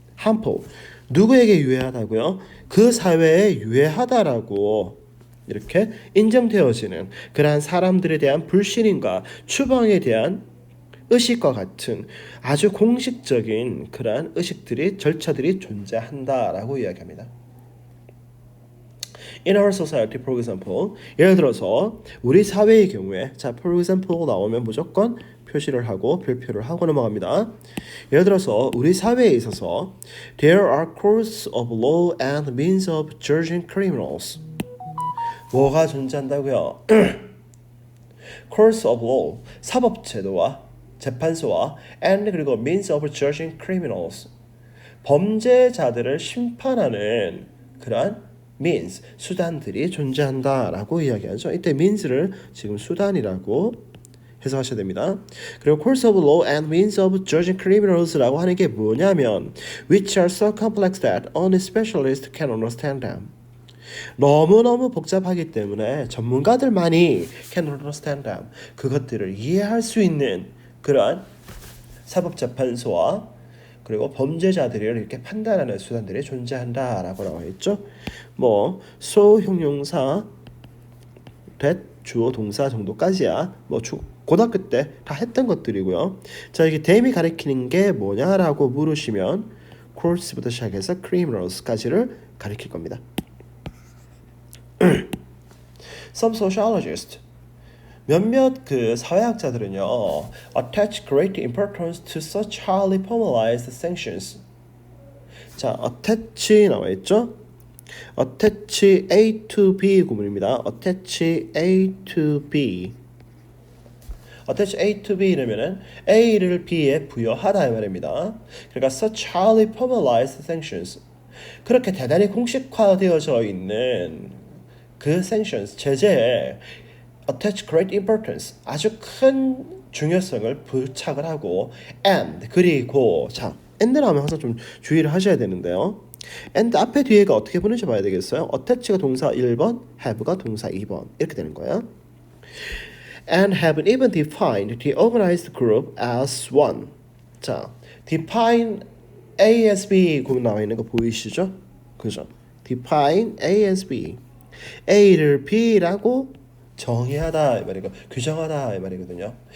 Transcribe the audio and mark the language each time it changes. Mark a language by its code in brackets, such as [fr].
[ko] harmful 누구에게 유해하다고요? 그 사회에 유해하다라고 이렇게 인정되어지는 그러한 사람들에 대한 불신임과 추방에 대한 의식과 같은 아주 공식적인 그러한 의식들이 절차들이 존재한다라고 이야기합니다. [en] In our society, for example, [ko] 예를 들어서 우리 사회의 경우에 자, for example 나오면 무조건 표시를 하고 별표를 하고 넘어갑니다. 예를 들어서 우리 사회에 있어서 [en] There are courts of law and means of judging criminals. [ko] 뭐가 존재한다고요? [en] Courts of law, [ko] 사법제도와 재판소와 and 그리고 [en] means of judging criminals, [ko] 범죄자들을 심판하는 그러한 means, 수단들이 존재한다라고 이야기하죠. 이때 means를 지금 수단이라고 해석하셔야 됩니다. [en] 그리고 courts of law and means of judging criminals라고 하는 게 뭐냐면 which are so complex that only specialists can understand them. [ko] 너무너무 복잡하기 때문에 전문가들만이 can understand them. 그것들을 이해할 수 있는 그러한 사법재판소와 그리고 범죄자들을 이렇게 판단하는 수단들이 존재한다라고 나와 있죠. 뭐 so 형용사 that 주어 동사 정도까지야 뭐 고등학교 때 다 했던 것들이고요. 자, 이게 dam이 가리키는 게 뭐냐라고 물으시면 courts부터 시작해서 criminals까지를 가리킬 겁니다. [en] Some sociologists, [ko] 몇몇 그 사회학자들은요, [en] attach great importance to such highly formalized sanctions. [ko] 자, attach 나와 있죠? [en] attach A to B 구문입니다. attach A to B. [ko] attach A to B 이러면은 A를 B에 부여하다 이 말입니다. [en] 그러니까 such highly formalized sanctions. [ko] 그렇게 대단히 공식화되어져 있는 그 sanctions, 제재에 [en] attach great importance, [ko] 아주 큰 중요성을 부착을 하고 and, 그리고 자, and 나오면 항상 좀 주의를 하셔야 되는데요. and 앞에 뒤에가 어떻게 보는지 봐야 되겠어요. attach가 동사 1번, have가 동사 2번 이렇게 되는 거예요. [en] and have even defined the organized group as one. [ko] 자, define A as B 구문 나와 있는 거 보이시죠? [en] 그죠? define A as B. [ko] A를 B라고 정의하다 이 말이고 규정하다 이 말이거든요.